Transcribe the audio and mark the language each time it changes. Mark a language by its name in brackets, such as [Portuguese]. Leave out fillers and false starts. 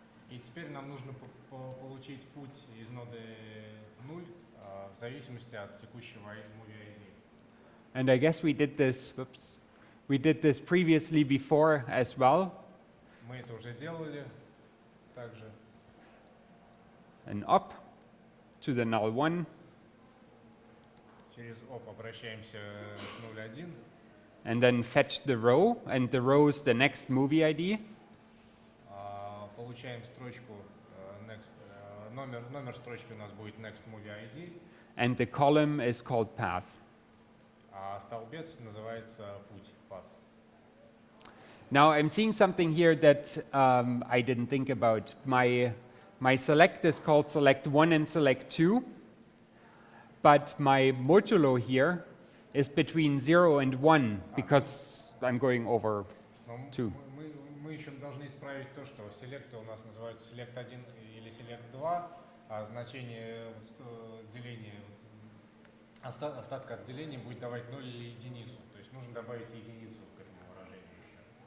[Russian] И теперь нам нужно получить путь из ноды 0 в зависимости от текущего movie ID. [English] And I guess we did this previously before as well. [Russian] Мы это уже делали также. [English] And up to the null1. [Russian] Через op обращаемся к 0.1. [English] And then fetch the row, and the row is the next movie ID. [Russian] Получаем строчку next, номер строчки у нас будет next movie ID. [English] And the column is called path. [Russian] А столбец называется путь, path. [English] Now I'm seeing something here that I didn't think about. My select is called select 1 and select 2, but my modulo here is between 0 and 1 because I'm going over [Russian] Но [English] 2. [Russian] мы еще должны исправить то, что селекты у нас называются select 1 или select 2, а значение деления, остатка от деления будет давать 0 или единицу. То есть нужно добавить единицу к этому выражению еще.